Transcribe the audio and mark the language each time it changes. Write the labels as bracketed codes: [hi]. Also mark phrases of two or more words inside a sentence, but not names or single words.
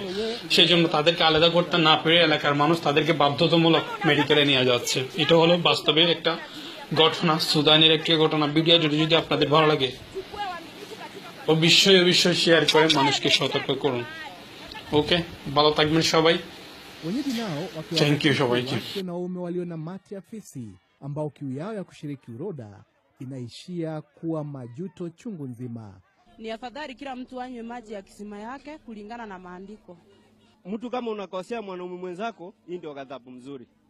[bn] সেই জন্য তাদেরকে আলাদা করতে না পেরে এলাকার মানুষ তাদেরকে বাধ্যতামূলক মেডিকেলে নিয়ে যাচ্ছে। এটা হলো বাস্তবে একটা ঘটনা, সুদানের একটি ঘটনা। ভিডিও যদি আপনাদের ভালো লাগে অবশ্যই শেয়ার করে মানুষকে সতর্ক করুন। ওকে, ভালো থাকবেন সবাই। [sw] Wenyeji nao [en] Thank you [sw] wakiwataka [bn] সবাইকে। [sw] wake na waume walio na mate ya fisi ambao kiu yao ya kushiriki uroda inaishia kuwa majuto chungu nzima. Ni afadhali kila mtu anywe maji ya kisima yake kulingana na maandiko. Mtu kama unakosea mwanaume mwenzako, hii ndio ghadhabu mzuri.